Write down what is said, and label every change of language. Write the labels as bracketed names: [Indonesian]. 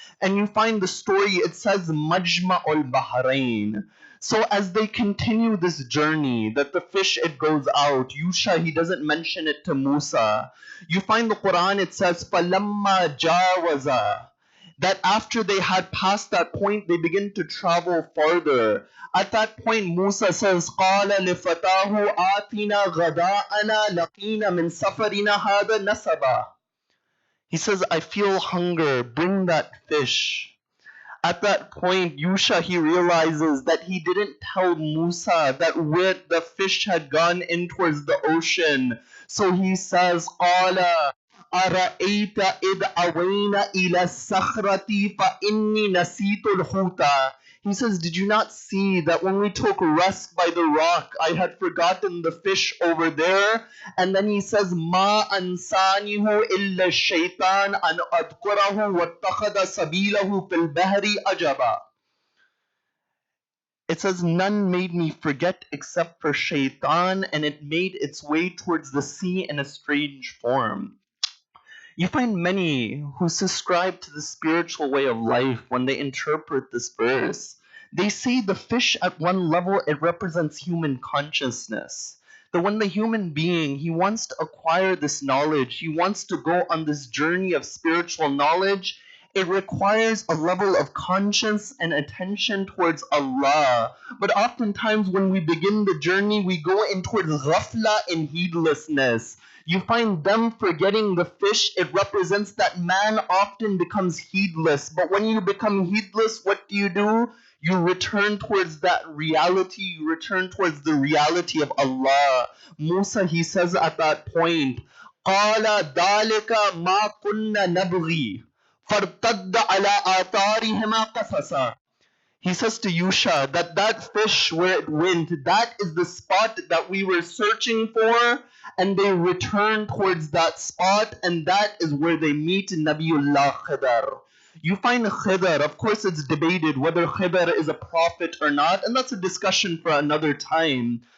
[English] And you find the story, it says Majma'ul Bahrain. So as they continue this journey, that the fish, it goes out. Yusha, he doesn't mention it to Musa. You find the Quran, it says, [Arabic] فَلَمَّا جَاوَزَا. [English] that after they had passed that point, they begin to travel farther. At that point, Musa says, [Arabic] قَالَ لِفَتَاهُ آتِنَا غَدَاءَنَا لَقِينَ مِنْ سَفَرِنَا هَذَا نَسَبًا. [English] He says, I feel hunger, bring that fish. At that point, Yusha, he realizes that he didn't tell Musa that where the fish had gone in towards the ocean. So he says, [Arabic] قَالَ أَرَأَيْتَ إِذْ أَوَيْنَا إِلَى الصَّخْرَةِ فَإِنِّي نَسِيتُ الْحُوتَ. [English] He says, did you not see that when we took rest by the rock, I had forgotten the fish over there? And then he says, [Arabic] مَا أَنْسَانِهُ إِلَّا الشَّيْطَانُ أَنْ أَذْكُرَهُ وَاتَّخَذَ سَبِيلَهُ فِي الْبَحْرِ عَجَبًا. [English] It says, none made me forget except for Shaitan, and it made its way towards the sea in a strange form. You find many who subscribe to the spiritual way of life when they interpret this verse. They say the fish at one level, it represents human consciousness. That when the human being, he wants to acquire this knowledge, he wants to go on this journey of spiritual knowledge, it requires a level of conscience and attention towards Allah. But oftentimes when we begin the journey, we go in towards ghafla and heedlessness. You find them forgetting the fish, it represents that man often becomes heedless. But when you become heedless, what do? You return towards that reality, you return towards the reality of Allah. Musa, he says at that point, [Arabic] قَالَ ذَلِكَ مَا كُنَّا نَبْغِي فَارْتَدَّ عَلَىٰ آثَارِهِمَا قَصَصًا. [English] He says to Yusha that that fish where it went, that is the spot that we were searching for, and they return towards that spot, and that is where they meet Nabiullah Khidr. You find Khidr, of course it's debated whether Khidr is a prophet or not, and that's a discussion for another time.